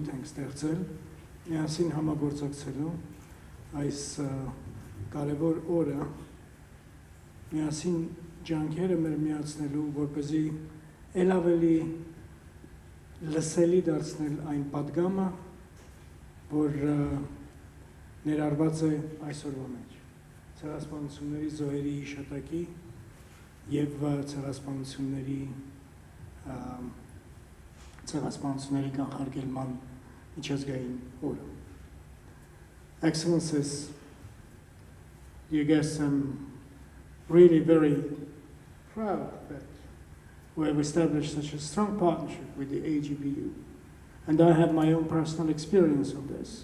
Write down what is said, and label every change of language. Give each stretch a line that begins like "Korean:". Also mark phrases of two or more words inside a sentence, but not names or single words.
Armenian: ենք ստեղծել, միասին համագործակցելու այս կարևոր օրը, միասին ջանքերը մեր միացնելու, որպեսզի ել ավելի լսելի դարձնել այն պատգամը, որ ներառված է այսօրվա մեջ, ցեղասպանությունների զոհերի հիշատակի եւ ցեղասպանությունների կանխարգելման միջազգային օրը։
English: Excellencies, dear guests, I'm really very proud that we have established such a strong partnership with the AGBU. And I have my own personal experience of this.